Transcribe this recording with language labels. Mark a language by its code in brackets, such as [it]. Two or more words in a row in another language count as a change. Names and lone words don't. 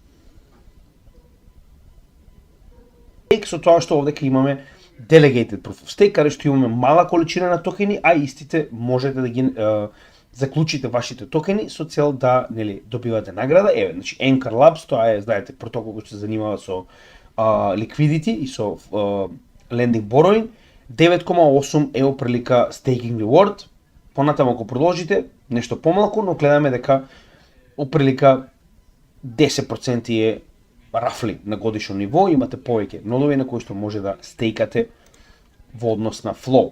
[mk] Со тоа што овдека имаме [en] Delegated Proof of Stake, [mk] каде што имаме мала количина на токени, а истите можете да ги заклучите вашите токени со цел да, нели, добивате награда. Еве, значи Anchor Labs, тоа е, знаете, протокол кој се занимава со liquidity и со [en] lending borrowing. [mk] 9,8 е оприлика [en] staking reward. [mk] Понатаму ако продолжите, нешто помалку, но гледаме дека оприлика 10% е рафли на годишно ниво, имате повеќе нодови на кои што може да стейкате во однос на флоу.